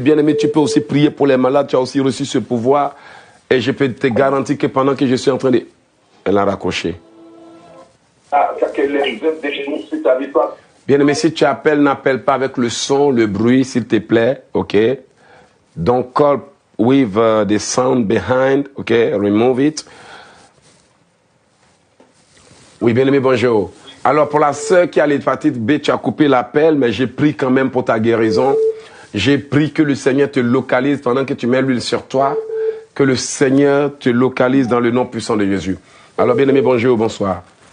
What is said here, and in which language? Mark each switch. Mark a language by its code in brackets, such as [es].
[fr] Bien-aimé, tu peux aussi prier pour les malades, tu as aussi reçu ce pouvoir et je peux te garantir que pendant que je suis en train de... Elle a raccroché. Que les œuvres de l'ennemi sur ta vie soient... Bien-aimé, si tu appelles, n'appelle pas avec le son, le bruit, s'il te plaît, ok? [en] Don't call with the sound behind, ok? Remove it. [fr] Oui, bien-aimé, bonjour. Alors, pour la sœur qui a l'hépatite B, tu as coupé l'appel, mais j'ai pris quand même pour ta guérison. J'ai pris que le Seigneur te localise pendant que tu mets l'huile sur toi, que le Seigneur te localise dans le nom puissant de Jésus. Alors, bien-aimé, bonjour, bonsoir.